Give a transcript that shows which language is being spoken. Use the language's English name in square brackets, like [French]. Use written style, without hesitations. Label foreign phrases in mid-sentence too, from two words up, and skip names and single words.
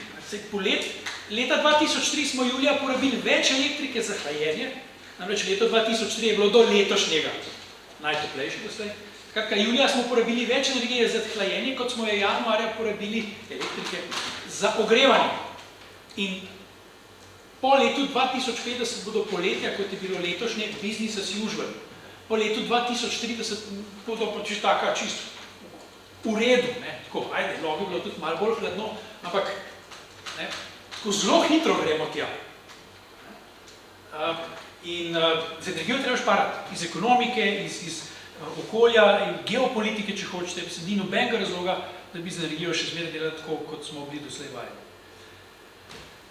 [Slovenian] Leta 2003 smo julija porabili več elektrike za hlajenje, namreč leto 2003 je bilo do letošnjega najtoplejše doslej. Skratka, julija smo porabili več energije za hlajenje, kot smo je januarja porabili elektrike za ogrevanje. In po letu 2050 bodo poletja, kot je bilo letošnje, [English] business as usual. [Slovenian] Po letu 2030 bodo pa čisto v redu, tako, ajde, lahko bi bilo tudi malo bolj hladno, ampak tako zelo hitro gremo tja. In z energijo treba šparati, iz ekonomike, iz okolja in geopolitike, če hočete, ni nobenega razloga, da bi z energijo še zmeraj delali tako, kot smo bili doslej vajeni.